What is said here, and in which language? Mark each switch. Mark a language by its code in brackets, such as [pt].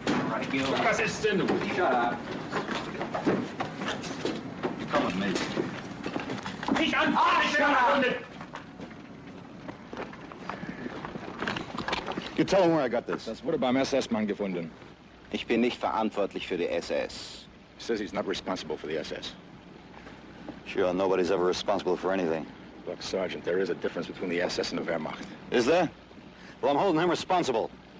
[en] Right, you. [de] Was ist denn? [en] Shut up. You come with me. [de] Nicht an! [en] Shut up! You tell him where I got this. [de] Das wurde beim SS-Mann gefunden. Ich bin nicht verantwortlich für die SS. [en] He says he's not responsible for the SS. Sure, nobody's ever responsible for anything. Look, Sergeant, there is a difference between the SS and the Wehrmacht. Is there? Well, I'm holding him responsible.